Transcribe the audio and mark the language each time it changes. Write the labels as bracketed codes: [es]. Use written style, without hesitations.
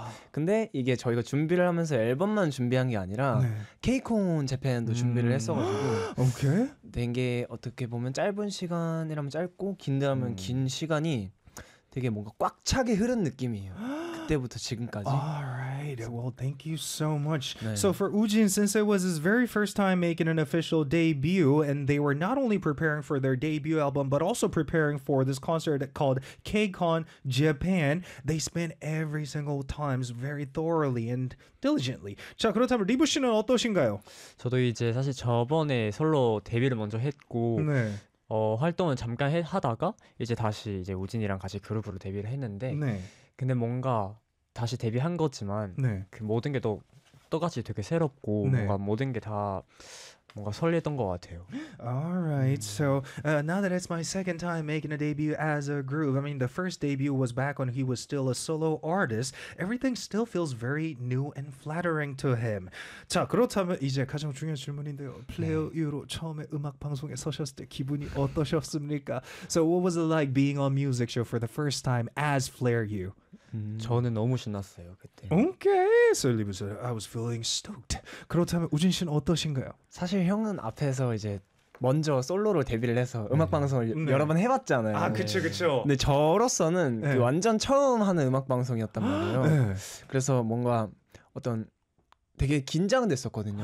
[ko] 근데 이게 저희가 준비를 하면서 앨범만 준비한 게 아니라 네. K-콘 재팬도 준비를 했어가지고 오케이. 된 게 어떻게 보면 짧은 시간이라면 짧고 긴데라면 긴 시간이 되게 뭔가 꽉 차게 흐른 느낌이에요. 그때부터 지금까지. [en] Alright, well, thank you so much. [ko] 네. [en] So for Woojin, since it was his very first time making an official debut, and they were not only preparing for their debut album, but also preparing for this concert called K-Con Japan, they spent every single time very thoroughly and diligently. [ko] 자, 그렇다면 리브 씨는 어떠신가요? 저도 이제 사실 저번에 솔로 데뷔를 먼저 했고, 네. 활동은 잠깐 하다가 이제 다시 이제 우진이랑 같이 그룹으로 데뷔를 했는데 네. 근데 뭔가 다시 데뷔한 거지만 네. 그 모든 게 또 똑같이 되게 새롭고 네. 뭔가 모든 게 다 뭔가 설레던 것 같아요. [en] Alright, so now that it's my second time making a debut as a group, I mean the first debut was back when he was still a solo artist. Everything still feels very new and flattering to him. [ko] 자, 그렇다면 이제 가장 중요한 질문인데요. 플레이어 네. 이후로 처음에 음악 방송에 서셨을 때 기분이 어떠셨습니까? [en] So what was it like being on music show for the first time as Flare U? [ko] 저는 너무 신났어요 그때. [en] Okay, so Libus, I was feeling stoked. [ko] 그렇다면 우진 씨는 어떠신가요? 사실 형은 앞에서 이제 먼저 솔로로 데뷔를 해서 음악 네. 방송을 네. 여러 번 해봤잖아요. 아, 그렇죠, 그렇죠. 근데 저로서는 네. 그 완전 처음 하는 음악 방송이었단 말이에요. 네. 그래서 뭔가 어떤 되게 긴장됐었거든요.